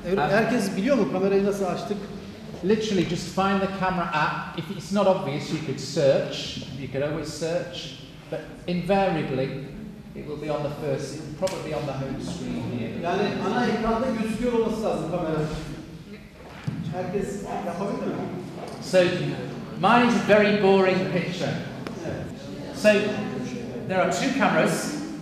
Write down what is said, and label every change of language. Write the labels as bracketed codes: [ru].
[tr] Herkes biliyor mu kamerayı nasıl açtık? [en] Literally just find the camera app. If it's not obvious, you could search. You could always search, but invariably it will be on the first, probably on the home screen here. [tr] Yani ana ekranda gözüküyor olması lazım kamera. Herkes yapabilir mi? [en] So mine is a very boring picture. So there are two cameras.